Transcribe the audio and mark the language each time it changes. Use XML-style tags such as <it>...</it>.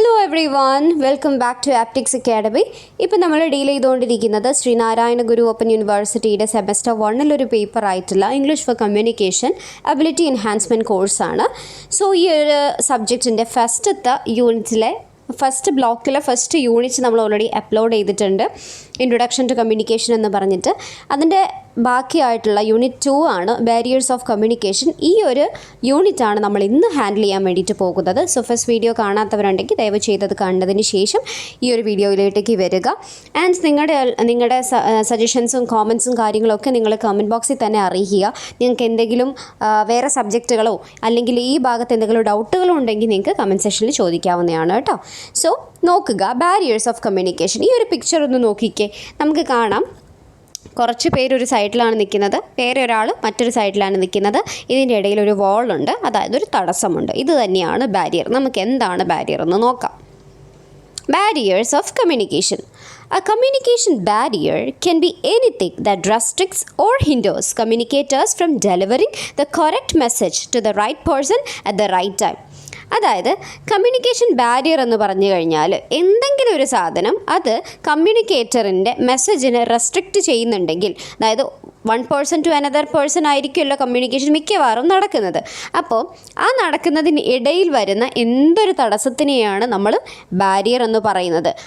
<en>everyone, welcome back to Aptics Academy.</en> <ml>ഇപ്പോൾ നമ്മൾ deal ചെയ്തുകൊണ്ടിരിക്കുന്നത് ശ്രീനാരായണ ഗുരു ഓപ്പൺ യൂണിവേഴ്സിറ്റിയുടെ സെമസ്റ്റർ 1 ഒരു പേപ്പർ ആയിട്ടുള്ള English for communication ability enhancement കോഴ്സാണ്. സോ ഈ ഒരു സബ്ജക്റ്റിൻ്റെ ഫസ്റ്റത്തെ യൂണിറ്റിലെ ഫസ്റ്റ് ബ്ലോക്കിലെ ഫസ്റ്റ് യൂണിറ്റ് നമ്മൾ ഓൾറെഡി അപ്ലോഡ് ചെയ്തിട്ടുണ്ട്, ഇൻട്രൊഡക്ഷൻ ടു കമ്മ്യൂണിക്കേഷൻ എന്ന് പറഞ്ഞിട്ട്. അതിൻ്റെ ബാക്കിയായിട്ടുള്ള യൂണിറ്റ് 2 ആണ് ബാരിയേഴ്സ് ഓഫ് കമ്മ്യൂണിക്കേഷൻ. ഈ ഒരു യൂണിറ്റാണ് നമ്മൾ ഇന്ന് ഹാൻഡിൽ ചെയ്യാൻ വേണ്ടിയിട്ട് പോകുന്നത്. സോ ഫസ്റ്റ് വീഡിയോ കാണാത്തവരുണ്ടെങ്കിൽ ദയവ് ചെയ്തത് കണ്ടതിന് ശേഷം ഈ ഒരു വീഡിയോയിലേക്ക് വരിക. ആൻഡ് നിങ്ങളുടെ സജഷൻസും കോമൻസും കാര്യങ്ങളൊക്കെ നിങ്ങൾ കമൻറ്റ് ബോക്സിൽ തന്നെ അറിയിക്കുക. നിങ്ങൾക്ക് എന്തെങ്കിലും വേറെ സബ്ജക്റ്റുകളോ അല്ലെങ്കിൽ ഈ ഭാഗത്ത് എന്തെങ്കിലും ഡൗട്ടുകളോ ഉണ്ടെങ്കിൽ നിങ്ങൾക്ക് കമൻറ്റ് സെക്ഷനിൽ ചോദിക്കാവുന്നതാണ് കേട്ടോ. സോ നോക്കുക, ബാരിയേഴ്സ് ഓഫ് കമ്മ്യൂണിക്കേഷൻ. ഈ ഒരു പിക്ചർ ഒന്ന് നോക്കിക്കേ, നമുക്ക് കാണാം കുറച്ച് പേരൊരു സൈഡിലാണ് നിൽക്കുന്നത്, വേറെ ഒരാൾ മറ്റൊരു സൈഡിലാണ് നിൽക്കുന്നത്. ഇതിൻ്റെ ഇടയിൽ ഒരു വാളുണ്ട്, അതായത് ഒരു തടസ്സമുണ്ട്. ഇത് തന്നെയാണ് ബാരിയർ. നമുക്ക് എന്താണ് ബാരിയർ എന്ന് നോക്കാം.</ml> <en>Barriers of communication. A communication barrier can be anything that restricts or hinders communicators from delivering the correct message to the right person at the right time.</en> <ml>അതായത് കമ്മ്യൂണിക്കേഷൻ ബാരിയർ എന്ന് പറഞ്ഞു കഴിഞ്ഞാൽ എന്തെങ്കിലും ഒരു സാധനം അത് കമ്മ്യൂണിക്കേറ്ററിൻ്റെ മെസ്സേജിനെ റെസ്ട്രിക്റ്റ് ചെയ്യുന്നുണ്ടെങ്കിൽ, അതായത്</ml> <en>one person to another person</en> <ml>ആയിരിക്കുമല്ലോ കമ്മ്യൂണിക്കേഷൻ മിക്കവാറും നടക്കുന്നത്. അപ്പോൾ ആ നടക്കുന്നതിന് ഇടയിൽ വരുന്ന എന്തൊരു തടസ്സത്തിനെയാണ് നമ്മൾ ബാരിയർ എന്ന് പറയുന്നത്.</ml>